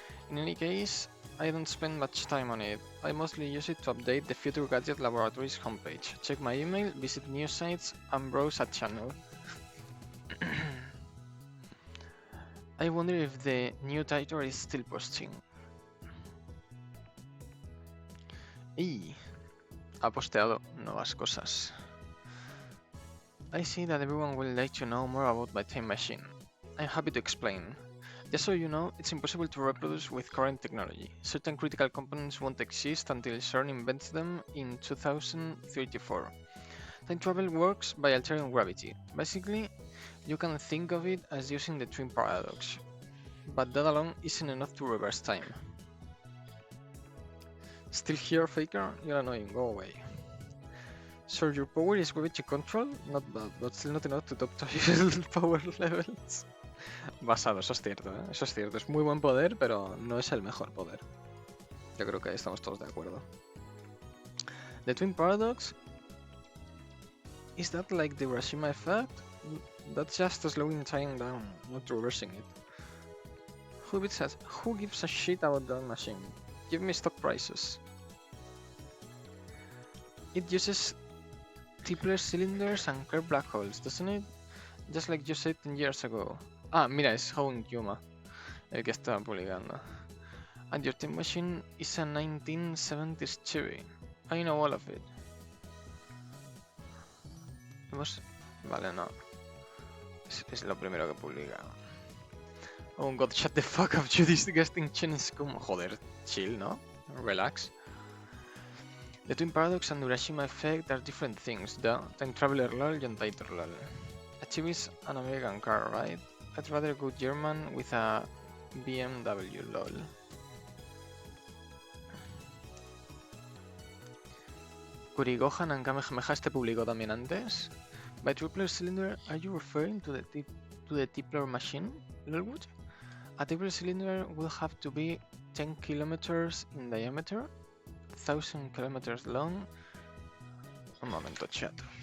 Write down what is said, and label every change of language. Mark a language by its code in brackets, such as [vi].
[en] In any case, I don't spend much time on it. I mostly use it to update the Future Gadget Laboratories homepage, check my email, visit news sites, and browse a channel. I wonder if the new title is still posting. [es] Y ha posteado nuevas cosas. [en] I see that everyone will like to know more about my time machine. I'm happy to explain. Just so you know, it's impossible to reproduce with current technology. Certain critical components won't exist until CERN invents them in 2034. Time travel works by altering gravity. Basically, you can think of it as using the twin paradox. But that alone isn't enough to reverse time. Still here, Faker? You're annoying, go away. So your power is gravity control? Not bad, but still not enough to top power levels. [es] Basado, eso es cierto, ¿eh? Eso es cierto. Es muy buen poder, pero no es el mejor poder. Yo creo que ahí estamos todos de acuerdo. [en] The Twin Paradox? Is that like the Hiroshima effect? That's just slowing time down, not reversing it. Who gives a shit about that machine? Give me stock prices. It uses Tipler cylinders and curved black holes, doesn't it? Just like you said 10 years ago. [es] Ah, mira, es Howing Yuma, el que estaba publicando. [en] And your time machine is a 1970s Chevy. I know all of it. [es] Vale, no. Es lo primero que publica. [en] Oh god, shut the fuck up, you disgusting Chinese scum. [es] Joder, chill, ¿no? [en] Relax. The Twin Paradox and Hiroshima effect are different things, duh. Time Traveler lol y Untitled lol. A Chevy is an American car, right? I'd rather go German with a BMW lol. [es] Kurigohan and Kamehameha este publicó también antes. [en] By tripler cylinder, are you referring to the Tipler machine, Lolwood? A tripler cylinder will have to be 10 kilometers in diameter, 1000 kilometers long. [es] Un momento, chat.